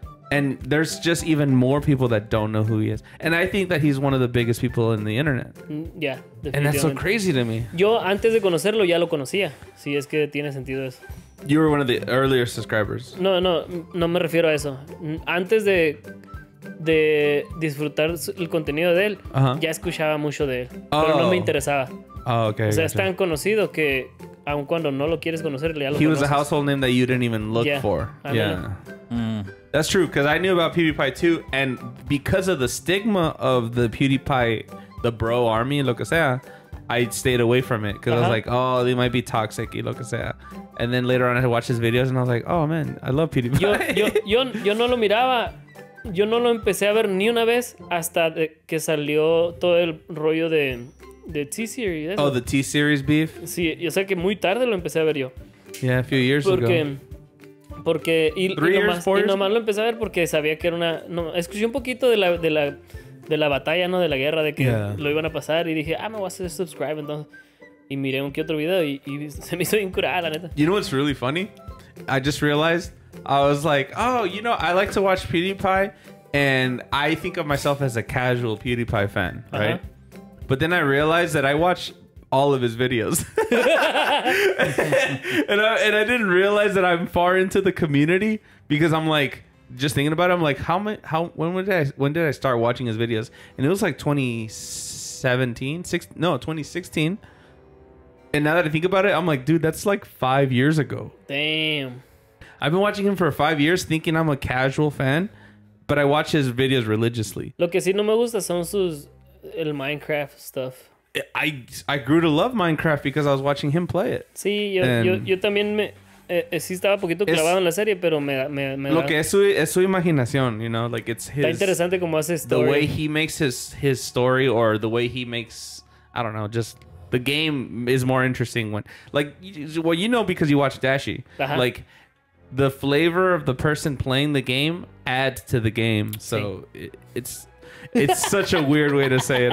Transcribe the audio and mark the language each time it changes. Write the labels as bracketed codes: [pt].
[en] And there's just even more people that don't know who he is. And I think that he's one of the biggest people in the internet. Yeah, and that's so crazy to me. [es] Yo antes de conocerlo ya lo conocía. Si es que tiene sentido eso. [en] You were one of the earlier subscribers. [es] No me refiero a eso. Antes de disfrutar el contenido de él, ya escuchaba mucho de él. Pero no me interesaba. [en] Oh, okay. [es] O sea, es tan conocido que aun cuando no lo quieres conocer, ya lo conoces. [en] He was a household name that you didn't even look for. Yeah. That's true, because I knew about PewDiePie too, and because of the stigma of the PewDiePie, the bro army, [es] lo que sea, [en] I stayed away from it, because I was like, oh, they might be toxic, [es] y lo que sea. [en] And then later on I watched his videos, and I was like, oh man, I love PewDiePie. [es] Yo no lo miraba, yo no lo empecé a ver ni una vez hasta que salió todo el rollo de T-Series. [en] Oh, the T-Series beef? [es] Sí, o sea que muy tarde lo empecé a ver yo. [en] Yeah, a few years ago. [es] Y nomás lo empecé a ver porque sabía que era una... No, escuché un poquito de la batalla, ¿no? De la guerra, de que lo iban a pasar. Y dije, me voy a hacer subscribe, entonces. Y miré un que otro video y se me hizo bien curada, la neta. [en] You know what's really funny? I just realized, I was like, oh, you know, I like to watch PewDiePie, and I think of myself as a casual PewDiePie fan, right? But then I realized that I watch all of his videos. and I didn't realize that I'm far into the community, because I'm like, just thinking about it, I'm like, when did I start watching his videos? And it was like 2016. And now that I think about it, I'm like, dude, that's like 5 years ago. Damn. I've been watching him for 5 years thinking I'm a casual fan, but I watch his videos religiously. [es] Lo que sí no me gusta son el [en] Minecraft stuff. I grew to love Minecraft because I was watching him play it. [es] Sí, yo también sí estaba poquito clavado en la serie, pero lo que es su imaginación, [en] you know, like it's his. Está interesante cómo hace story. The way he makes his story, or the way he makes, I don't know, just the game is more interesting when, like, well, you know, because you watch Dashi, like the flavor of the person playing the game adds to the game. So it's such a weird way to say it.